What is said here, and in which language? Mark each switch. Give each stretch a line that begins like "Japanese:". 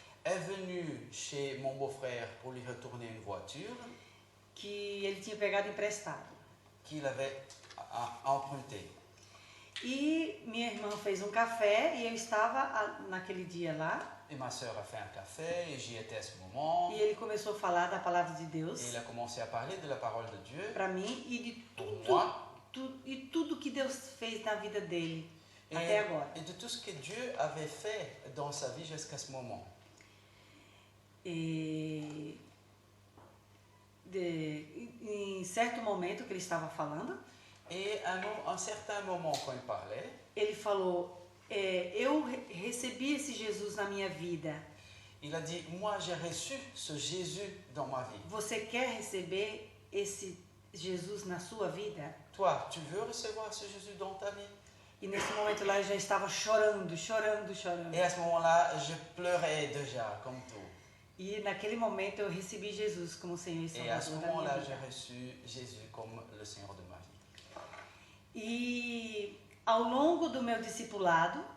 French: est venu chez mon beau-frère pour lui retourner une voiture
Portuguese: que ele tinha pegado emprestado.
French: qu'il avait empruntée.
Portuguese: E minha irmã fez um café e eu estava naquele dia lá.
French: Et ma sœur a fait un café et j'y étais à ce moment.
Portuguese: E ele começou a falar da palavra de Deus
French: Et il a commencé à parler de la parole de Dieu
Portuguese: para mim e de
French: pour moi
Portuguese: tudo que Deus fez na vida dele até agora.
French: et de tout ce que Dieu avait fait dans sa vie jusqu'à ce moment.
Portuguese: E em certo momento que ele estava falando,
French: Et à un certain moment, quand il parlait,
Portuguese: ele falou, eu recebi esse Jesus na minha vida.
French: il a dit, moi j'ai reçu ce Jésus dans ma vie.
Portuguese: Você quer receber esse Jesus na sua vida?
French: Toi, tu veux recevoir ce Jésus dans ta vie?
Portuguese: E nesse momento lá eu já estava chorando.
French: Et à ce moment-là, je pleurais déjà, comme tout.
Portuguese: E naquele momento eu recebi Jesus como Senhor e
French: Et à ce
Portuguese: Salvador da minha
French: moment-là, j'ai
Portuguese: vida.
French: reçu Jésus comme le Seigneur de ma vie.
Portuguese: E ao longo do meu discipulado,